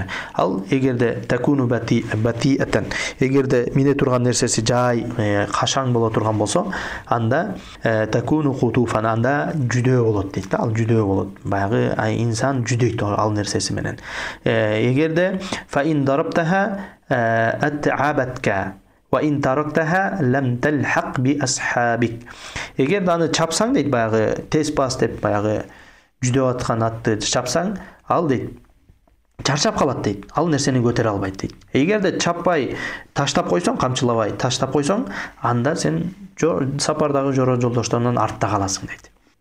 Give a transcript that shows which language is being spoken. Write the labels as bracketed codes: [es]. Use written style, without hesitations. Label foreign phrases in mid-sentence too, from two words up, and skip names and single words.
[ky] Ал эгерде [ar] تكون بطيئة, [ky] эгерде мине турган нерсеси жай, кашаң боло турган болсо, анда [ar] تكون قطوفا, [ky] анда жүдөө болот дейт. Ал жүдөө болот. Баягы инсан жүдөйт ал нерсеси менен. [ar] Эгерде فإن ضربتها أتعبتك وإن تركتها لم تلحق بأصحابك. [ky] Эгер аны чапсаң дейт, баягы тез бас деп баягы жүдөп аткан атты чапсаң, ал дейт чарчап калат дейт. Ал нерсени көтөрө албайт дейт. Эгерде чаппай таштап койсоң, камчылабай таштап койсоң, анда сен сапардагы жора жолдошторунан артта каласың дейт.